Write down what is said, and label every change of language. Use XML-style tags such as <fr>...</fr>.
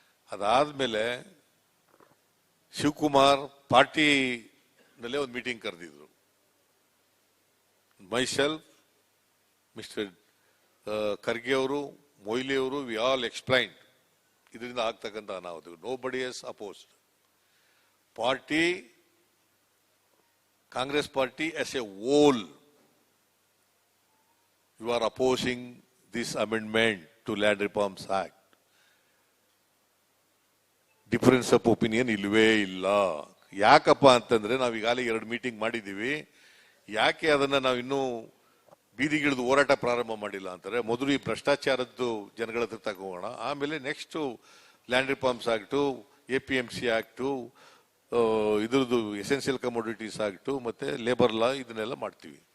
<kn>ಅದಾದ್ಮೇಲೆ ಶಿವಕುಮಾರ್ ಪಾರ್ಟಿ ನಲ್ಲೇ ಒಂದು ಮೀಟಿಂಗ್ ಕರೆದಿದ್ರು. ಮೈಸೆಲ್ಫ್, ಮಿಸ್ಟರ್ ಖರ್ಗೆ ಅವರು, ಮೊಯ್ಲಿ ಅವರು,</kn> <en>we all explained</en> <kn>ಇದರಿಂದ ಆಗ್ತಕ್ಕಂಥ ಅನಾಹುತ.</kn> <en>Nobody is opposed. Party, Congress party as a whole, you are opposing this amendment to Land Reforms Act. Difference of opinion</en> <kn>ಇಲ್ವೇ ಇಲ್ಲ. ಯಾಕಪ್ಪ ಅಂತಂದ್ರೆ ನಾವು ಈಗಾಗಲೇ 2 ಮೀಟಿಂಗ್ ಮಾಡಿದ್ದೀವಿ. ಯಾಕೆ ಅದನ್ನ ನಾವು ಇನ್ನೂ ಬೀದಿಗಿಳಿದು ಹೋರಾಟ ಪ್ರಾರಂಭ ಮಾಡಿಲ್ಲ ಅಂತಾರೆ. ಮೊದಲು ಈ ಭ್ರಷ್ಟಾಚಾರದ್ದು ಜನಗಳ ಹತ್ರ ತಗೋಣ, ಆಮೇಲೆ next land reforms act, APMC act, ಇದ್ರದ್ದು ಎಸೆನ್ಷಿಯಲ್ ಕಮೋಡಿಟೀಸ್ ಆಕ್ಟು, ಮತ್ತೆ ಲೇಬರ್ ಲಾ, ಇದನ್ನೆಲ್ಲ ಮಾಡ್ತೀವಿ.</kn>